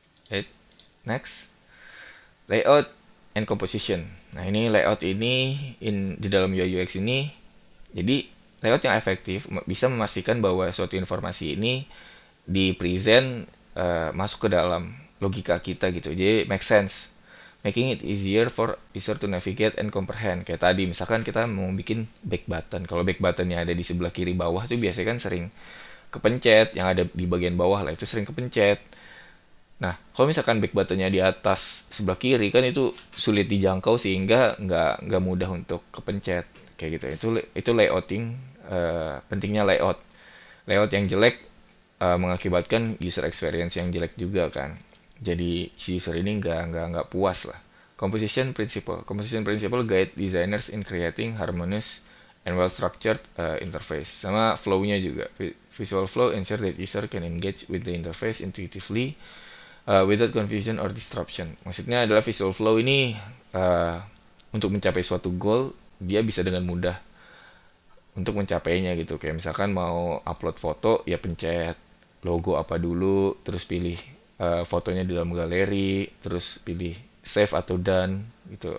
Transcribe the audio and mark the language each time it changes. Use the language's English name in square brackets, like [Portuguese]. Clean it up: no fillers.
[English] Right. Next, layout and composition. [Indonesian] Nah, ini layout ini di dalam UI UX ini. Jadi layout yang efektif bisa memastikan bahwa suatu informasi ini di present masuk ke dalam logika kita gitu. Jadi [English] make sense, making it easier for user to navigate and comprehend. [Indonesian] Kayak tadi misalkan kita mau bikin back button. Kalau back buttonnya ada di sebelah kiri bawah tuh biasanya kan sering kepencet, yang ada di bagian bawah lah itu sering kepencet. Nah, kalau misalkan back buttonnya di atas sebelah kiri kan itu sulit dijangkau sehingga nggak mudah untuk kepencet kayak gitu. Itu layouting, pentingnya layout. Layout yang jelek mengakibatkan user experience yang jelek juga kan. Jadi si user ini nggak puas lah. [English] Composition principle guide designers in creating harmonious and well structured interface. [Indonesian] Sama flow-nya juga. [English] Visual flow ensure that user can engage with the interface intuitively without confusion or disruption. [Indonesian] Maksudnya adalah visual flow ini untuk mencapai suatu goal dia bisa dengan mudah untuk mencapainya gitu. Kayak misalkan mau upload foto ya pencet logo apa dulu, terus pilih fotonya di dalam galeri, terus pilih save atau done gitu.